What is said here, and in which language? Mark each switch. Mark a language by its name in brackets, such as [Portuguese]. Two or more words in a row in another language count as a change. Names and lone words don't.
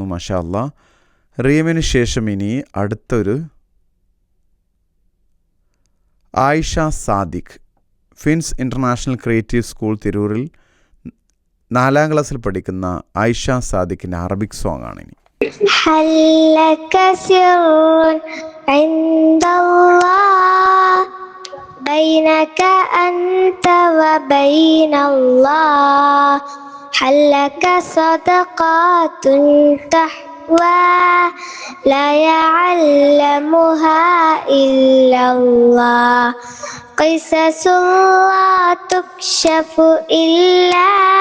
[Arabic] ما شاء الله. [Malayalam] റീമിന് ശേഷം ഇനി അടുത്തൊരു ആയിഷ സാദിഖ്, ഫിൻസ് ഇൻ്റർനാഷണൽ ക്രിയേറ്റീവ് സ്കൂൾ തിരൂരിൽ 4ാം ക്ലാസ്സിൽ പഠിക്കുന്ന ആയിഷ സാദിഖിൻ്റെ [English] Arabic song [Malayalam] ആണ് ഇനി. [Arabic] هلك سر عند الله بينك أنت وبين بين الله هل لك صدقات تحوى لا يعلمها إلا الله قصص لا تكشف إلا